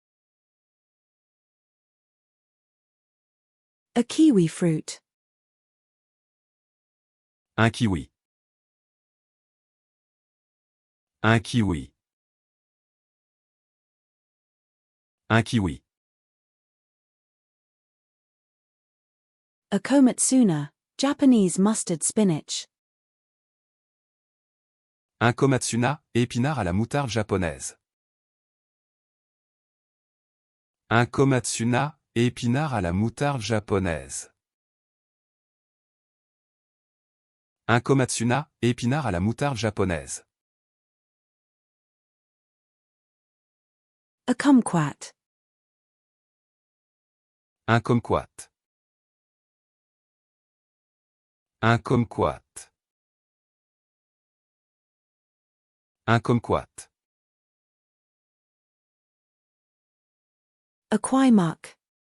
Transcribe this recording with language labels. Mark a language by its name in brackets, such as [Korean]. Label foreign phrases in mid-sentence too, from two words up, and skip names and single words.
[English] A kiwi fruit. [French] Un kiwi. Un kiwi. Un kiwi. [English] A komatsuna, Japanese mustard spinach. [French] Un komatsuna, épinard à la moutarde japonaise. Un komatsuna, épinard à la moutarde japonaise. Un komatsuna, épinard à la moutarde japonaise. [English] A kumquat. [French] Un kumquat. Un kumquat. Un kumquat. [English] A quaimuk.